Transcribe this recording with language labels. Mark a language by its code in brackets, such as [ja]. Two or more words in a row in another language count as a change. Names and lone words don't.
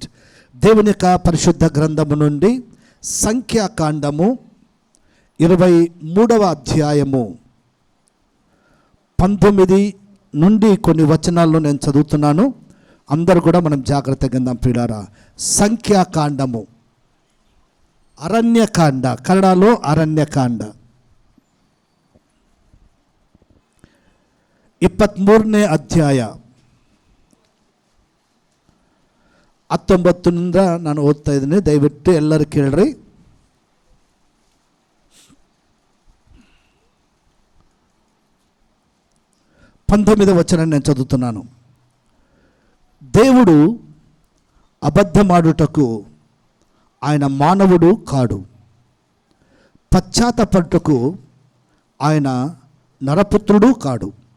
[te] దేవుని యొక్క పరిశుద్ధ గ్రంథము నుండి సంఖ్యాకాండము 23వ అధ్యాయము 19 నుండి కొన్ని వచనాల్లో నేను చదువుతున్నాను. అందరూ కూడా మనం జాగ్రత్తగా విందాం. పిల్లారా, సంఖ్యాకాండము, అరణ్యకాండ, కన్నడలో అరణ్యకాండ [kn] 23ನೇ ಅಧ್ಯಾಯ 19 ನಾನು ಓದ್ತಾ ಇದ್ದೀನಿ. ದಯವಿಟ್ಟು ಎಲ್ಲರೂ ಕೇಳ್ರಿ. [te] పంతొమ్మిదవ వచనాన్ని నేను చదువుతున్నాను. దేవుడు అబద్ధమాడుటకు ఆయన మానవుడు కాడు, పశ్చాత్తపడుటకు ఆయన నరపుత్రుడు కాడు.